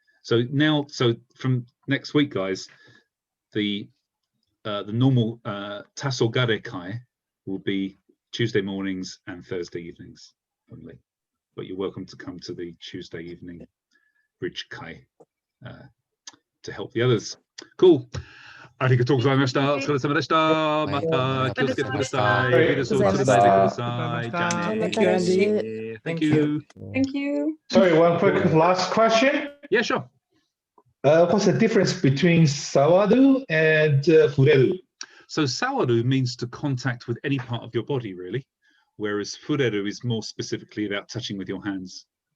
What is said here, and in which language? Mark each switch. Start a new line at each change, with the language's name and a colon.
English: So from next week, guys, the normal Tasogare Kai will be Tuesday mornings and Thursday evenings only. But you're welcome to come to the Tuesday evening bridge Kai to help the others. Cool.
Japanese: ありがとうございました。お疲れ様でした。また気をつけてください。ウイルスをつないでください。じゃあね。
English: Thank you. Thank you. Sorry, one quick last question. Yeah, sure. What's the difference between sawaru and fureru? So sawaru means to contact with any part of your body, really, whereas fureru is more specifically about touching with your hands.